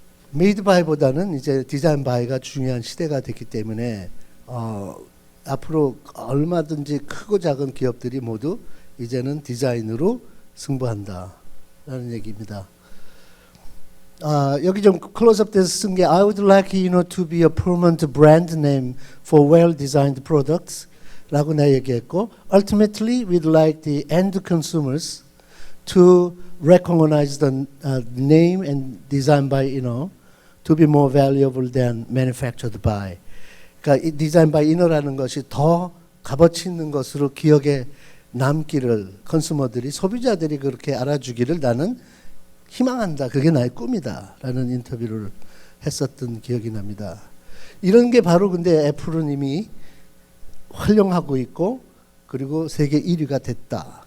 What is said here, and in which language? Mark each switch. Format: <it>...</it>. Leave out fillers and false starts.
<ko>메이드 바이보다는 이제 디자인 바이가 중요한 시대가 됐기 때문에 앞으로 얼마든지 크고 작은 기업들이 모두 이제는 디자인으로 승부한다라는 얘기입니다. 여기 좀 클로즈업 돼서 쓴 게</ko> <en>I would like to be a permanent brand name for well-designed products</en> <ko>라고 내 얘기했고</ko> <en>Ultimately, we'd like the end consumers to recognize the name and design by to be more valuable than manufactured by.</en> <ko>그러니까 이 디자인 바이 이너라는 것이 더 값어치 있는 것으로 기억에 남기를 컨슈머들이 소비자들이 그렇게 알아주기를 나는 희망한다. 그게 나의 꿈이다. 라는 인터뷰를 했었던 기억이 납니다. 이런 게 바로 근데 애플은 이미 활용하고 있고 그리고 세계 1위가 됐다.</ko>